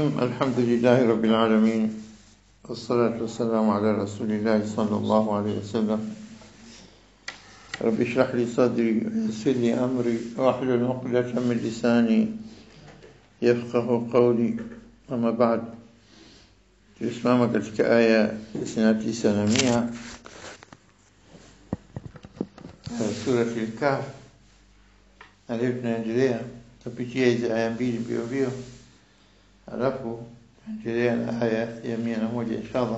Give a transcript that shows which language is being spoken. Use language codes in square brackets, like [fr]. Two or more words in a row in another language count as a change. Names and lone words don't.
[ar] الحمد لله رب العالمين، والصلاة والسلام على رسول الله صلى الله عليه وسلم. رب اشرح لي صدري ويسر لي أمري واحلل عقدة من لساني يفقه قولي. أما بعد، [sw] tulisimama katika aya 99 na 100 sura al-Kahf, na leo tunaendelea kupitia hizi aya mbili mbio mbio, alafu tuendelea na aya ya 101 [ar] إن شاء الله.